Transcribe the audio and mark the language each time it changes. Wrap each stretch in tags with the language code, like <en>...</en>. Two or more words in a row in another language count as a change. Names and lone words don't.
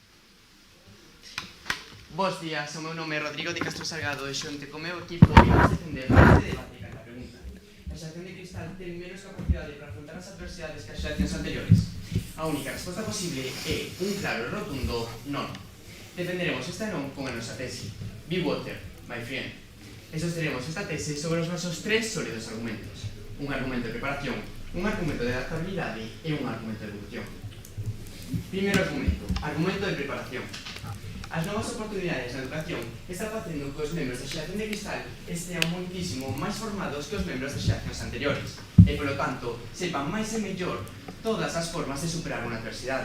<gl>Bos días, o meu nome é Rodrigo de Castro Salgado e xunto co meu equipo vimos defender este debate e a pregunta: a xeración de cristal ten menos capacidade para afrontar as adversidades que as xeracións anteriores? A única resposta posible é un claro e rotundo non. Defenderemos esta non con a nosa tese.</gl> <en>Be water, my friend.</en> <gl>E sosteremos esta tese sobre os nosos tres sólidos argumentos. Un argumento de preparación, un argumento de adaptabilidade e un argumento de evolución. Primeiro argumento, argumento de preparación. As novas oportunidades na educación están facendo que os membros da xeración de cristal estean moitísimo máis formados que os membros das xeracións anteriores e, polo tanto, sepan máis e mellor todas as formas de superar unha adversidade.</gl>